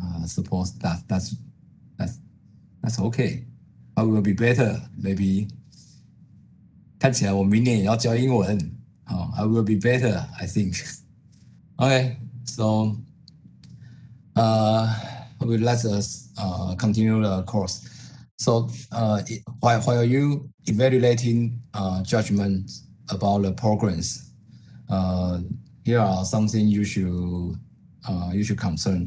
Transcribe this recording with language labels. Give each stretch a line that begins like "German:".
English: Suppose that's that's okay. I will be better.
Chinese: Maybe 看起来我明年也要教英文。
English: 好，I will be better, I think. Okay, so uh, let us continue the course. So while you evaluating judgment about the programs, uh, here are something you should concern.